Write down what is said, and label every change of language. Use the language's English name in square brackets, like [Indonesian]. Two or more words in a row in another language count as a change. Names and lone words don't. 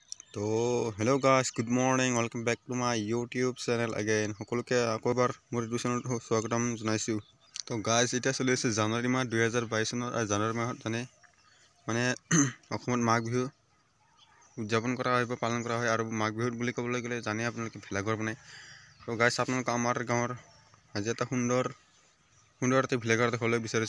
[English] तो hello guys, good morning, welcome back to my YouTube channel again. [Assamese] সকলোকে আকৌ এবাৰ মোৰ ইউটিউব চেনেলটো স্বাগতম জনাইছোঁ। তো গাইস, এতিয়া চলি আছে জানুৱাৰী মাহ 2022 চনৰ। জানুৱাৰী মাহত মানে অসমত মাঘ বিহু উদযাপন কৰা হয় বা পালন কৰা হয়। আৰু মাঘ বিহু বুলি ক'বলৈ গ'লে জানে আপোনালোকে ভেলাঘৰ বনায়। তো গাইস, আপোনালোকে আমাৰ গাঁৱৰ আজি এটা সুন্দৰ এটা ভেলাঘৰ দেখাবলৈ বিচাৰিছোঁ।